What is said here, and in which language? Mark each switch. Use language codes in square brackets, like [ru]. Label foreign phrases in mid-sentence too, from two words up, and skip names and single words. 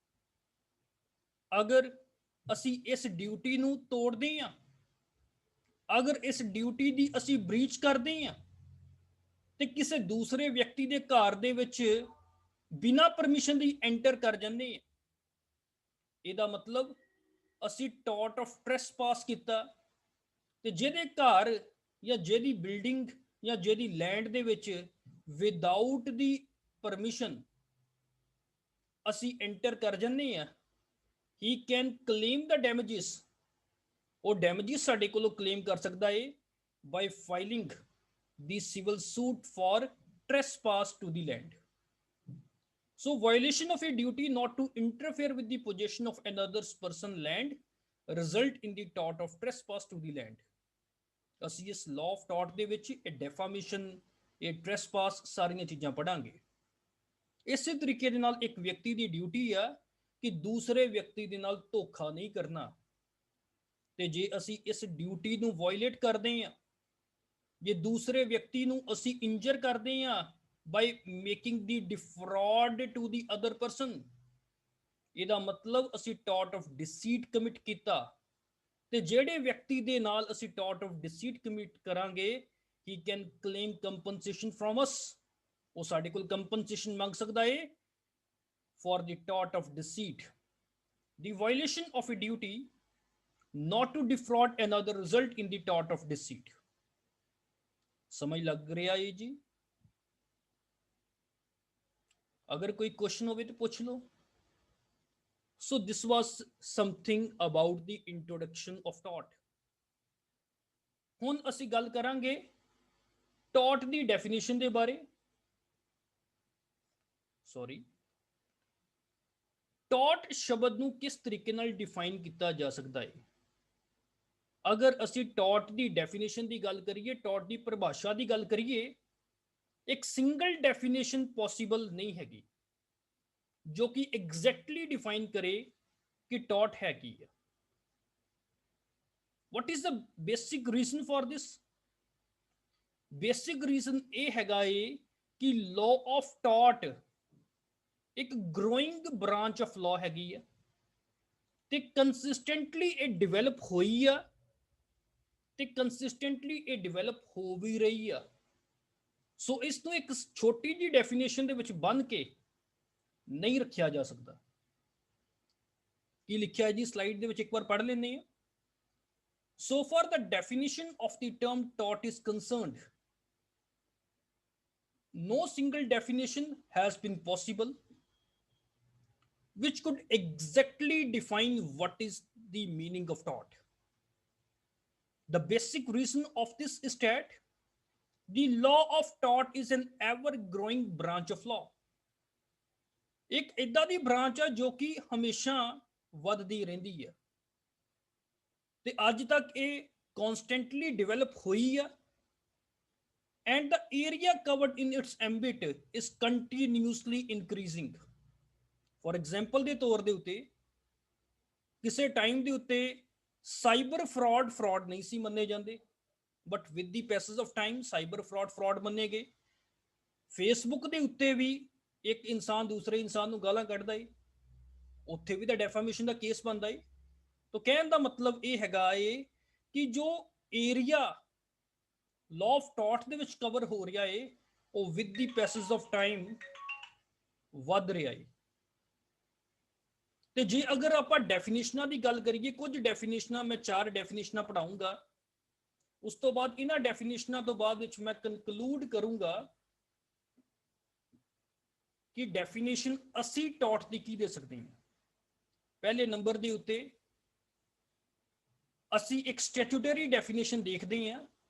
[pa] ਅਗਰ ਅਸੀਂ ਇਸ ਡਿਊਟੀ ਨੂੰ ਤੋੜਦੇ ਹਾਂ, ਅਗਰ ਇਸ ਡਿਊਟੀ ਦੀ ਅਸੀਂ ਬ੍ਰੀਚ ਕਰਦੇ ਹਾਂ ਤੇ ਕਿਸੇ ਦੂਸਰੇ ਵਿਅਕਤੀ ਦੇ ਘਰ ਦੇ ਵਿੱਚ ਬਿਨਾਂ ਪਰਮਿਸ਼ਨ ਦੀ ਐਂਟਰ ਕਰ ਜਾਂਦੇ ਹਾਂ, ਇਹਦਾ ਮਤਲਬ ਅਸੀਂ [en] tort of trespass [pa] ਕੀਤਾ। ਤੇ ਜਿਹਦੇ ਘਰ ਜਾਂ ਜਿਹਦੀ ਬਿਲਡਿੰਗ ਜਾਂ ਜਿਹਦੀ ਲੈਂਡ ਦੇ ਵਿੱਚ [en] without the permission [pa] ਅਸੀਂ ਐਂਟਰ ਕਰ ਜਾਂਦੇ ਹਾਂ, [en] he can claim the damages। [pa] ਉਹ damages ਸਾਡੇ ਕੋਲੋਂ claim ਕਰ ਸਕਦਾ ਹੈ [en] by filing the civil suit for trespass to the land। So violation of a duty not to interfere with the possession of another's person land result in the tort of trespass to the land। [pa] ਅਸੀਂ ਇਸ [en] law of tort [pa] ਦੇ ਵਿੱਚ ਇਹ defamation, ਇਹ trespass ਸਾਰੀਆਂ ਚੀਜ਼ਾਂ ਪੜਾਂਗੇ। ਇਸੇ ਤਰੀਕੇ ਦੇ ਨਾਲ ਇੱਕ ਵਿਅਕਤੀ ਦੀ ਡਿਊਟੀ ਆ ਕਿ ਦੂਸਰੇ ਵਿਅਕਤੀ ਦੇ ਨਾਲ ਧੋਖਾ ਨਹੀਂ ਕਰਨਾ। ਤੇ ਜੇ ਅਸੀਂ ਇਸ ਡਿਊਟੀ ਨੂੰ ਵਾਇਲੇਟ ਕਰਦੇ ਹਾਂ, ਜੇ ਦੂਸਰੇ ਵਿਅਕਤੀ ਨੂੰ ਅਸੀਂ ਇੰਜਰ ਕਰਦੇ ਹਾਂ [en] by making the defraud to the other person, [pa] ਇਹਦਾ ਮਤਲਬ ਅਸੀਂ [en] tort of deceit commit [pa] ਕੀਤਾ। ਤੇ ਜਿਹੜੇ ਵਿਅਕਤੀ ਦੇ ਨਾਲ ਅਸੀਂ [en] tort of deceit commit [pa] ਕਰਾਂਗੇ, [en] he can claim compensation from us। [pa] ਉਹ ਸਾਡੇ ਕੋਲ ਕੰਪਨਸੇਸ਼ਨ ਮੰਗ ਸਕਦਾ ਹੈ [en] for the tort of deceit। The violation of a duty not to defraud another result in the tort of deceit। [hi] समझ लग रहा है जी? अगर कोई क्वेश्चन हो तो पूछ लो। [en] So this was something about the introduction of tort। [pa] ਹੁਣ ਅਸੀਂ ਗੱਲ ਕਰਾਂਗੇ tort ਦੀ definition ਦੇ ਬਾਰੇ। Sorry, ਟੌਟ ਸ਼ਬਦ ਨੂੰ ਕਿਸ ਤਰੀਕੇ ਨਾਲ ਡਿਫਾਈਨ ਕੀਤਾ ਜਾ ਸਕਦਾ ਹੈ? ਅਗਰ ਅਸੀਂ ਟੌਟ ਦੀ ਡੈਫੀਨੇਸ਼ਨ ਦੀ ਗੱਲ ਕਰੀਏ, ਟੌਟ ਦੀ ਪਰਿਭਾਸ਼ਾ ਦੀ ਗੱਲ ਕਰੀਏ, ਇੱਕ [en] single definition possible [pa] ਨਹੀਂ ਹੈਗੀ ਜੋ ਕਿ [en] exactly define [pa] ਕਰੇ ਕਿ ਟੌਟ ਹੈ ਕੀ ਹੈ। [en] what is the basic reason for this? basic reason [pa] ਇਹ ਹੈਗਾ ਏ ਕਿ [en] law of tort [pa] ਇੱਕ [en] growing branch of law [pa] ਹੈਗੀ ਆ ਤੇ ਕੰਸਿਸਟੈਂਟਲੀ ਇਹ ਡਿਵੈਲਪ ਹੋਈ ਆ ਤੇ ਕੰਸਿਸਟੈਂਟਲੀ ਇਹ ਡਿਵੈਲਪ ਹੋ ਵੀ ਰਹੀ ਆ। ਸੋ ਇਸ ਨੂੰ ਇੱਕ ਛੋਟੀ ਜਿਹੀ ਡੈਫੀਨੇਸ਼ਨ ਦੇ ਵਿੱਚ ਬੰਨ੍ਹ ਕੇ ਨਹੀਂ ਰੱਖਿਆ ਜਾ ਸਕਦਾ। ਕੀ ਲਿਖਿਆ ਹੈ ਜੀ ਸਲਾਈਡ ਦੇ ਵਿੱਚ, ਇੱਕ ਵਾਰ ਪੜ੍ਹ ਲੈਂਦੇ ਆ। [en] So far the definition of the term tort is concerned, no single definition has been possible which could exactly define what is the meaning of tort. The basic reason of this is that the law of tort is an ever growing branch of law. [pa] ਇੱਕ ਇਦਾਂ ਦੀ ਬ੍ਰਾਂਚ ਆ ਜੋ ਕਿ ਹਮੇਸ਼ਾ ਵੱਧਦੀ ਰਹਿੰਦੀ ਹੈ ਤੇ ਅੱਜ ਤੱਕ ਇਹ [en] constantly develop [pa] ਹੋਈ ਆ [en] and the area covered in its ambit is continuously increasing. for example [pa] ਦੇ ਤੌਰ ਦੇ ਉੱਤੇ ਕਿਸੇ ਟਾਈਮ ਦੇ ਉੱਤੇ [en] cyber fraud [pa] ਨਹੀਂ ਸੀ ਮੰਨੇ ਜਾਂਦੇ, [en] but with the passage of time cyber fraud [pa] ਮੰਨੇ ਗਏ। ਫੇਸਬੁੱਕ ਦੇ ਉੱਤੇ ਵੀ ਇੱਕ ਇਨਸਾਨ ਦੂਸਰੇ ਇਨਸਾਨ ਨੂੰ ਗਾਲਾਂ ਕੱਢਦਾ ਏ, ਉੱਥੇ ਵੀ ਤਾਂ ਡੈਫਾਮੇਸ਼ਨ ਦਾ ਕੇਸ ਬਣਦਾ ਏ। ਤੋ ਕਹਨੇ ਕਾ ਮਤਲਬ ਯੇ ਹੈਗਾ ਹੈ ਕਿ ਜੋ ਏਰੀਆ [en] law of tort [pa] ਦੇ ਵਿਚ ਕਵਰ ਹੋ ਰਹਾ ਹੈ ਵੋ [en] with the passage of time [pa] ਵਧ ਰਹਾ ਹੈ। ਤੋ ਜੇ ਅਗਰ ਆਪ ਡੇਫਿਨੇਸ਼ਨਾਂ ਕੀ ਗੱਲ ਕਰੀਏ, ਕੁਛ ਡੇਫਿਨੇਸ਼ਨਾਂ ਮੈਂ 4 ਡੇਫਿਨੇਸ਼ਨਾਂ ਪੜ੍ਹਾਊਂਗਾ, ਉਸ ਤੋ ਬਾਦ ਇਨ੍ਹਾਂ ਡੇਫਿਨੇਸ਼ਨਾਂ ਤੋ ਬਾਦ ਵਿਚ ਮੈਂ ਕੰਕਲੂਡ ਕਰੂੰਗਾ ਕਿ ਡੇਫਿਨੇਸ਼ਨ ਅਸੀ ਟੌਟ ਕੀ ਕੀ ਦੇ ਸਕਤੇ ਹੈਂ। ਪਹਿਲੇ ਨੰਬਰ ਕੇ ਉੱਤੇ ਅਸੀਂ ਇੱਕ [en] statutory definition [pa] ਦੇਖਦੇ ਹਾਂ